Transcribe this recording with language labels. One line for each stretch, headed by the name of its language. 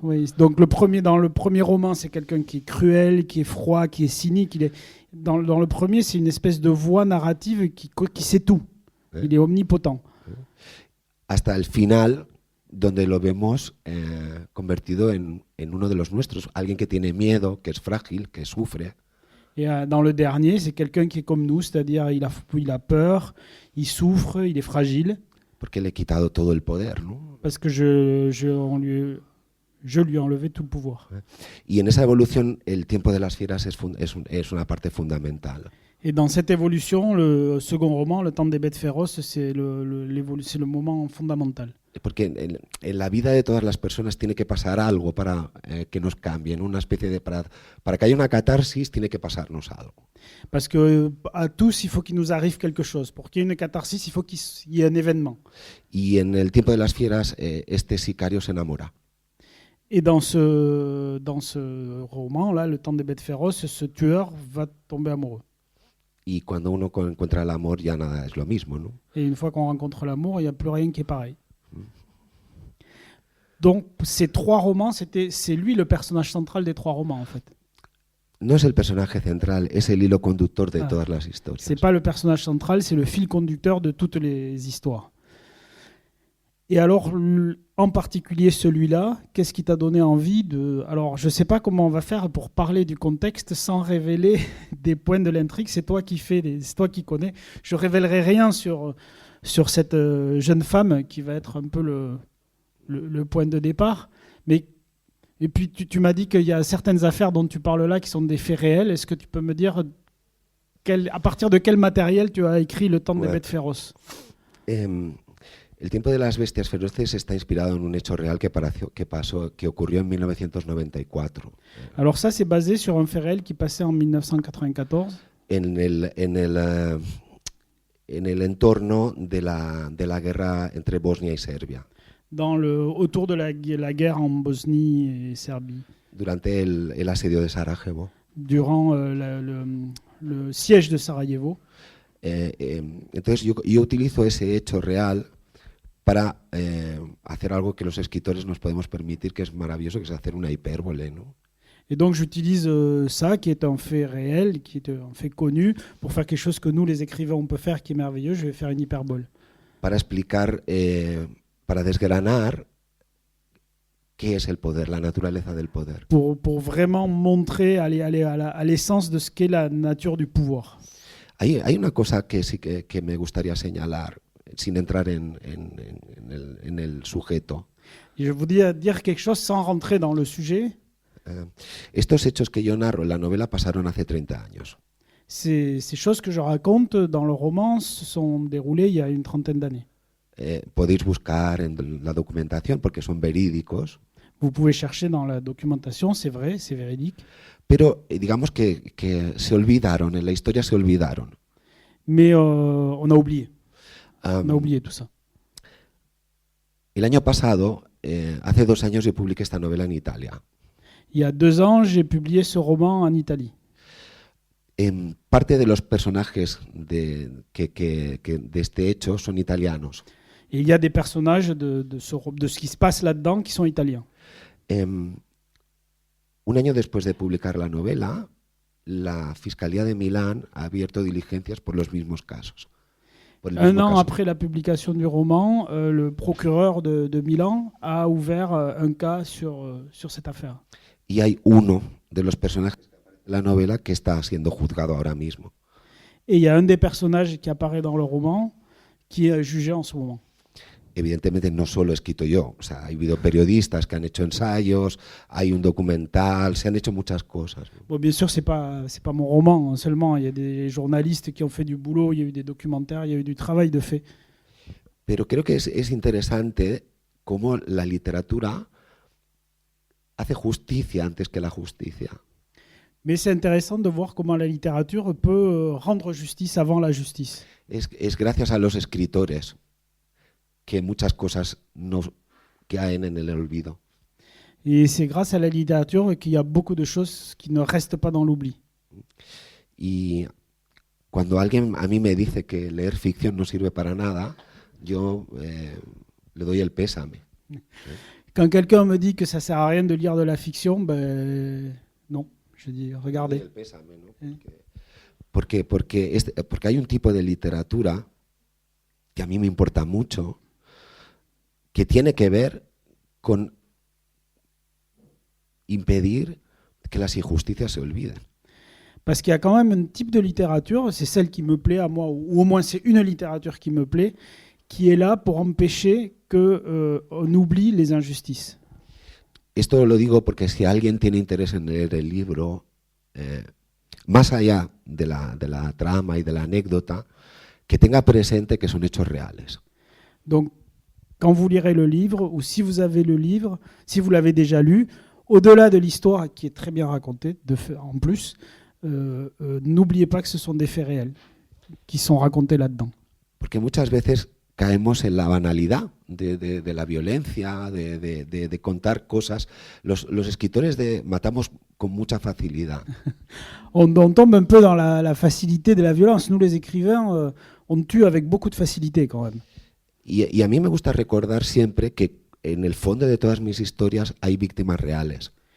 French: oui, donc dans le premier roman, c'est quelqu'un qui est cruel, qui est froid, qui est cynique. Dans le premier, c'est une espèce de voix narrative qui sait tout. Ouais. Il est omnipotent.
Spanish: Hasta el final, donde lo vemos convertido en uno de los nuestros. Alguien que tiene miedo, que es frágil, que sufre.
French: Et dans le dernier, c'est quelqu'un qui est comme nous, c'est-à-dire il a peur, il souffre, il est fragile,
Spanish: Porque le he quitado todo el poder, ¿no?
French: parce que je lui ai enlevé tout le pouvoir.
Spanish: Y en esa evolución, el tiempo de las fieras es una parte fundamental.
French: Et dans cette évolution, le second roman, Le temps des bêtes féroces, c'est le moment fondamental.
Spanish: Porque en la vida de todas las personas tiene que pasar algo para que nos cambien, una especie de para que haya una catarsis tiene que pasarnos algo.
French: Parce que à tous, il faut qu'il nous arrive quelque chose. Pour qu'il y ait une catharsis, il faut qu'il y ait un événement.
Spanish: Y en el tiempo de las fieras, este sicario se enamora.
French: Et dans ce roman-là, Le temps des bêtes féroces, ce tueur va tomber amoureux.
Spanish: Y cuando uno encuentra el amor ya nada es lo mismo, ¿no?
French: Et une fois qu'on rencontre l'amour, il n'y a plus rien qui est pareil. Donc ces trois romans, c'est lui le personnage central des trois romans en fait.
Spanish: No es el personaje central, es el hilo conductor de todas las historias.
French: C'est pas le personnage central, c'est le fil conducteur de toutes les histoires. Et alors, en particulier celui-là, qu'est-ce qui t'a donné envie de... Alors, je sais pas comment on va faire pour parler du contexte sans révéler des points de l'intrigue. C'est toi qui c'est toi qui connais. Je révélerai rien sur cette jeune femme qui va être un peu le point de départ. Et puis, tu m'as dit qu'il y a certaines affaires dont tu parles là qui sont des faits réels. Est-ce que tu peux me dire à partir de quel matériel tu as écrit Le temps des bêtes féroces?
Spanish: El tiempo de las bestias feroces está inspirado en un hecho real que ocurrió en 1994.
French: Alors ça, c'est basé sur un fait réel qui passait en 1994.
Spanish: En el entorno de la guerra entre Bosnia y Serbia.
French: Autour de la guerre en Bosnie et Serbie.
Spanish: Durante el asedio de Sarajevo.
French: Durant le siège de Sarajevo.
Spanish: Entonces yo utilizo ese hecho real para hacer algo que los escritores nos podemos permitir, que es maravilloso, que es hacer una hipérbole, ¿no?
French: Et donc j'utilise ça, qui est un fait réel, qui est un fait connu, pour faire quelque chose que nous, les écrivains, on peut faire, qui est merveilleux. Je vais faire une hyperbole.
Spanish: Para explicar, para desgranar qué es el poder, la naturaleza del poder.
French: Pour vraiment montrer, aller à l'essence de ce qu'est la nature du pouvoir.
Spanish: Hay una cosa que sí que me gustaría señalar, sin entrar en el sujeto.
French: Et je voudrais dire quelque chose sans rentrer dans le sujet.
Spanish: Estos hechos que yo narro en la novela pasaron hace 30 años.
French: Ces choses que je raconte dans le roman se sont déroulées il y a une trentaine d'années.
Spanish: Podéis buscar en la documentación porque son verídicos.
French: Vous pouvez chercher dans la documentation, c'est vrai, c'est véridique.
Spanish: Pero digamos que se olvidaron, en la historia se olvidaron.
French: Mais on a oublié. On a oublié tout ça.
Spanish: El año pasado, hace 2 años, yo publiqué esta novela en Italia.
French: Il y a 2 ans, j'ai publié ce roman en Italie.
Spanish: Parte de los personajes de este hecho son italianos.
French: Et il y a des personnages de ce qui se passe là-dedans qui sont italiens.
Spanish: Un año después de publicar la novela, la Fiscalía de Milán ha abierto diligencias por los mismos casos.
French: Un an après la publication du roman, le procureur de Milan a ouvert un cas sur cette affaire.
Spanish: Y hay uno de los personajes de la novela que está siendo juzgado ahora mismo.
French: Et il y a un des personnages qui apparaît dans le roman qui est jugé en ce moment.
Spanish: Evidentemente no solo he escrito yo, o sea, ha habido periodistas que han hecho ensayos, hay un documental, se han hecho muchas cosas.
French: Bon, bien sûr, c'est pas mon roman seulement, il y a des journalistes qui ont fait du boulot, il y a eu des documentaires, il y a eu du travail de fait.
Spanish: Pero creo que es interesante cómo la literatura hace justicia antes que la justicia.
French: Mais c'est intéressant de voir comment la littérature peut rendre justice avant la justice.
Spanish: Es gracias a los escritores que muchas cosas no caen en el olvido.
French: Et c'est grâce à la littérature qu'il y a beaucoup de choses qui ne restent pas dans l'oubli.
Spanish: Y cuando alguien a mí me dice que leer ficción no sirve para nada, yo le doy el pésame.
French: Quand quelqu'un me dit que ça sert à rien de lire de la fiction, ben non. Je dis,
Spanish: Le doy
French: regardez.
Spanish: el pésame, ¿no? Porque hay un tipo de literatura que a mí me importa mucho, que tiene que ver con impedir que las injusticias se olviden.
French: Parce qu'il y a quand même un type de littérature, c'est celle qui me plaît à moi, ou au moins c'est une littérature qui me plaît, qui est là pour empêcher qu'on oublie les injustices.
Spanish: Esto lo digo porque si alguien tiene interés en leer el libro, más allá de la trama y de la anécdota, que tenga presente que son hechos reales.
French: Donc, quand vous lirez le livre, ou si vous avez le livre, si vous l'avez déjà lu, au-delà de l'histoire qui est très bien racontée, en plus, n'oubliez pas que ce sont des faits réels qui sont racontés là-dedans.
Spanish: Porque muchas veces caemos en la banalidad de la violencia, de contar cosas. Los escritores matamos con mucha facilidad.
French: On tombe un peu dans la facilité de la violence. Nous, les écrivains, on tue avec beaucoup de facilité quand même.
Spanish: Y a mí me gusta recordar siempre que en el fondo de todas mis historias hay víctimas reales.